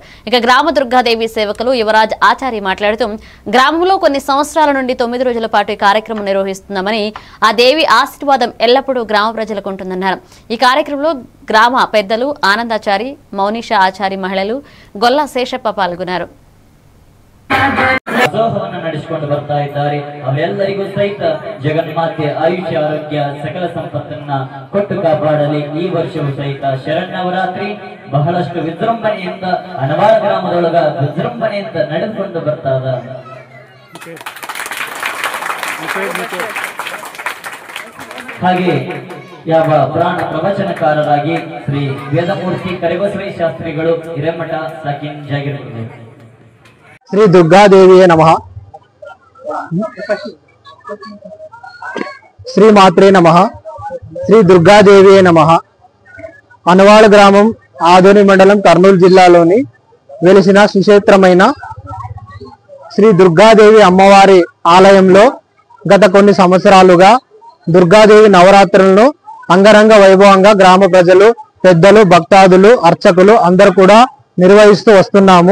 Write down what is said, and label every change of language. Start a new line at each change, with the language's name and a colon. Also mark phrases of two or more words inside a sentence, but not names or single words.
Telugu: ఇక గ్రామ దుర్గాదేవి సేవకులు యువరాజ్ ఆచారి మాట్లాడుతూ గ్రామంలో కొన్ని సంవత్సరాల నుండి 9 రోజుల పాటు ఈ కార్యక్రమం నిర్వహిస్తున్నామని, ఆ దేవి ఆశీర్వాదం ఎల్లప్పుడూ గ్రామ ప్రజలకు ఉంటుందన్నారు. ఈ కార్యక్రమంలో గ్రామ పెద్దలు ఆనందాచారి, మౌనిషా ఆచారి, మహిళలు గొల్ల శేషప్ప పాల్గొన్నారు.
Kannada: ನಡೆಸಿಕೊಂಡು ಬರ್ತಾ ಇದ್ದಾರೆ. ಅವೆಲ್ಲರಿಗೂ ಸಹಿತ ಜಗನ್ಮಾತೆ ಆಯುಷ್ಯ ಆರೋಗ್ಯ ಸಕಲ ಸಂಪತ್ತನ್ನ ಕೊಟ್ಟು ಕಾಪಾಡಲಿ. ಈ ವರ್ಷವೂ ಸಹಿತ ಶರನ್ನವರಾತ್ರಿ ಬಹಳಷ್ಟು ವಿಜೃಂಭಣೆಯಿಂದ ಹನವಾಳ ಗ್ರಾಮದೊಳಗ ವಿಜೃಂಭಣೆಯಿಂದ ನಡೆದುಕೊಂಡು ಬರ್ತಾ ಇದೆ. ಹಾಗೆ ಯಾವ ಪುರಾಣ ಪ್ರವಚನಕಾರರಾಗಿ ಶ್ರೀ ವೇದಮೂರ್ತಿ ಕರಿಬಸವಯ್ಯ ಶಾಸ್ತ್ರಿಗಳು ಹಿರೇಮಠ ಸಾಕಿನ್ ಜಾಗಿರುತ್ತದೆ.
Sanskrit: శ్రీ దుర్గాదేవియే నమః. శ్రీ మాత్రే నమః. శ్రీ దుర్గాదేవియే నమః.
Telugu: అనవాళ గ్రామం ఆదోని మండలం కర్నూలు జిల్లాలోని వెలిసిన సుక్షేత్రమైన శ్రీ దుర్గాదేవి అమ్మవారి ఆలయంలో గత కొన్ని సంవత్సరాలుగా దుర్గాదేవి నవరాత్రులను అంగరంగ వైభవంగా గ్రామ ప్రజలు, పెద్దలు, భక్తాదులు, అర్చకులు అందరూ కూడా నిర్వహిస్తూ వస్తున్నాము.